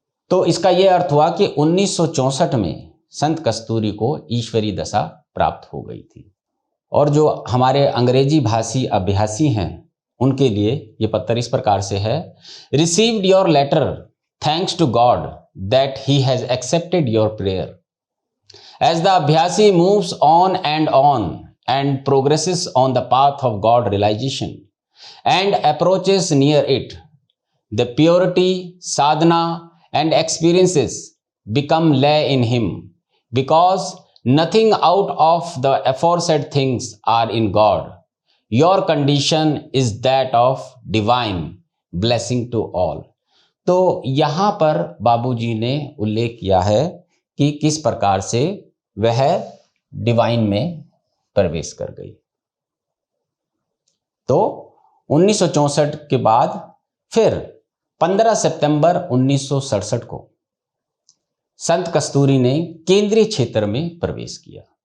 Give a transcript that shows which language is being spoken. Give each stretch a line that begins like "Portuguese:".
Hindi: तो इसका यह अर्थ हुआ कि 1964 में संत कस्तूरी को ईश्वरीय दशा प्राप्त हो गई थी। और जो हमारे अंग्रेजी भाषी अभ्यासी हैं उनके लिए ये पत्र इस प्रकार से है,
English: Received your letter, thanks to God that he has accepted your prayer. As the abhyasi moves on and progresses on the path of God realization and approaches near it, the purity, sadhana and experiences become lay in him, because nothing out of the aforesaid things are in God. Your condition is that of divine blessing to all.
Hindi: तो यहाँ पर बाबूजी ने उल्लेख किया है कि किस प्रकार से वह डिवाइन में प्रवेश कर गई। तो 1964 के बाद फिर 15 सितंबर 1967 को संत कस्तूरी ने केंद्रीय क्षेत्र में प्रवेश किया।